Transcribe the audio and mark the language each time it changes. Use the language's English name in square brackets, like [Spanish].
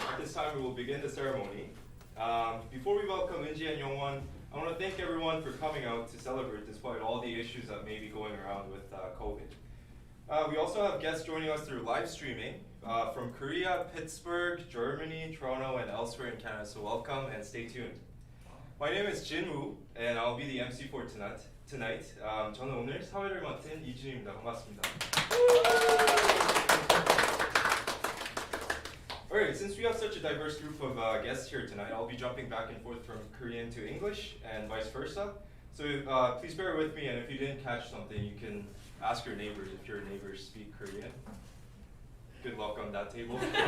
[English] At this time, we will begin the ceremony. Before we welcome Unji and Yongwon, I want to thank everyone for coming out to celebrate despite all the issues that may be going around with COVID. We also have guests joining us through live streaming from Korea, Pittsburgh, Germany, Toronto, and elsewhere in Canada. So welcome and stay tuned. My name is Jin Woo, and I'll be the MC for tonight. [Korean] 저는 오늘 사회를 맡은 이준입니다. 반갑습니다. [English] Alright, since we have such a diverse group of guests here tonight, I'll be jumping back and forth from Korean to English and vice versa. So please bear with me, and if you didn't catch something, you can ask your neighbors if your neighbors speak Korean. Good luck on that table.